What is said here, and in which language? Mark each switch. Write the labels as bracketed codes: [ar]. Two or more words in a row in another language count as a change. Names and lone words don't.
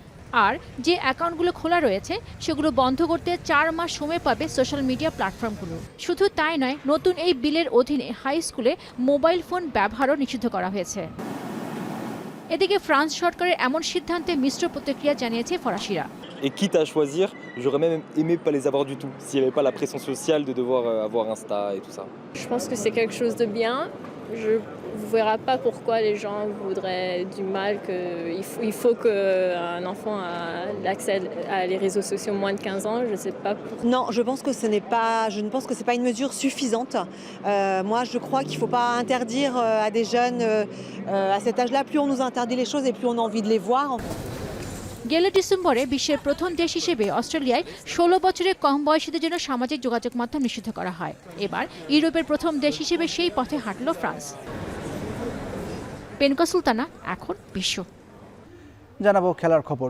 [bn] আর যে অ্যাকাউন্টগুলো খোলা রয়েছে সেগুলো বন্ধ করতে 4 মাস সময় পাবে [en] social media [bn] প্ল্যাটফর্মগুলো। শুধু তাই নয়, নতুন এই বিলের অধীনে হাই স্কুলে [en] mobile phone [bn] ব্যবহারও নিষিদ্ধ করা হয়েছে। এদিকে ফ্রান্স সরকারের এমন সিদ্ধান্তে মিশ্র প্রতিক্রিয়া জানিয়েছে ফরাসিরা। [fr] Et quitte à choisir, j'aurais même aimé pas les avoir du tout, s'il n'y avait pas la pression sociale de devoir avoir Insta et tout ça. Je pense que c'est quelque chose de bien. Je ne verrai pas pourquoi les gens voudraient du mal. Il faut qu'un enfant ait l'accès à les réseaux sociaux moins de 15 ans. Je ne sais pas. Non, je pense que je ne pense que c'est pas une mesure suffisante. Moi, je crois qu'il ne faut pas interdire à des jeunes à cet âge-là. Plus on nous interdit les choses et plus on a envie de les voir. [bn] গেল ডিসেম্বরে বিশ্বের প্রথম দেশ হিসেবে অস্ট্রেলিয়ায় 16 বছরের কম বয়সীদের জন্য সামাজিক যোগাযোগ মাধ্যম নিষিদ্ধ করা হয়। এবার ইউরোপের প্রথম দেশ হিসেবে সেই পথে হাঁটল ফ্রান্স। পেনুকা সুলতানা, এখন বিশ্ব। জানাবো খেলার খবর।